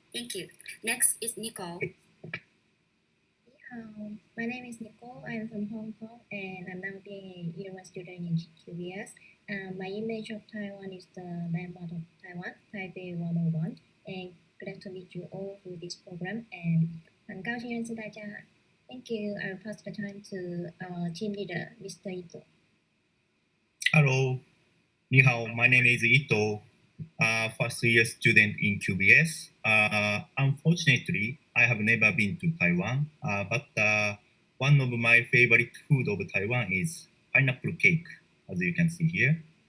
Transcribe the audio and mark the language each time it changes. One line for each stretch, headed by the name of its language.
English: Thank you. Next is Nicole. My name is Nicole. I'm from Hong Kong, and I'm now being a university student in QBS. My image of Taiwan is the landmark of Taiwan, Taipei 101. And glad to meet you all through this program.
Chinese: And 很高兴认识大家。
English: Thank you. I will pass the time to our team leader, Mr. Ito. Hello.
Chinese: 你好,
English: my name is Ito. First year student in QBS. Unfortunately, I have never been to Taiwan, but one of my favorite food of Taiwan is pineapple cake, as you can see here.